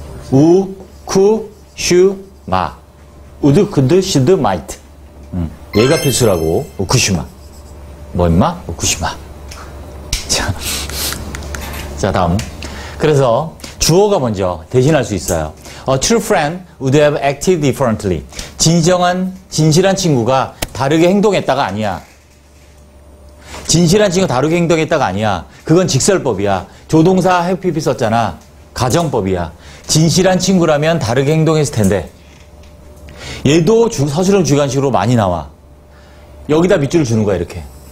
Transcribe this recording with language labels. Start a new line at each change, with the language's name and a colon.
Korean: 우, 쿠, 슈, 마. 우드, 쿠드, 슈드, 마이트. 얘가 필수라고. 우쿠슈마. 뭐 임마? 우쿠슈마. 자, 다음. 그래서 주어가 먼저 대신할 수 있어요.
English: A true friend would have acted differently.
Korean: 진실한 친구가 다르게 행동했다가 아니야. 진실한 친구가 다르게 행동했다가 아니야. 그건 직설법이야. 조동사 have pp 썼잖아. 가정법이야. 진실한 친구라면 다르게 행동했을 텐데. 얘도 서술형 주관식으로 많이 나와. 여기다 밑줄을 주는 거야, 이렇게.